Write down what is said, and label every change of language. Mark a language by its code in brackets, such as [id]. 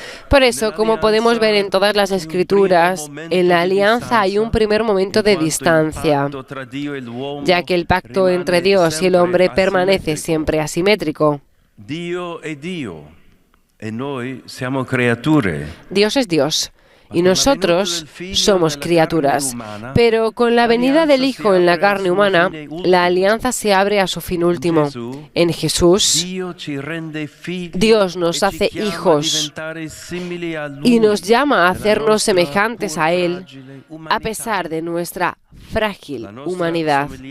[es] Por eso, como podemos ver en todas las Escrituras, en la alianza hay un primer momento de distancia, ya que el pacto entre Dios y el hombre permanece siempre asimétrico. [it] Dio è Dio e noi siamo creature. [es] Dios es Dios y nosotros somos criaturas. Pero con la venida del Hijo en la carne humana, la alianza se abre a su fin último. En Jesús, Dios nos hace hijos y nos llama a hacernos semejantes a Él, a pesar de nuestra frágil humanidad.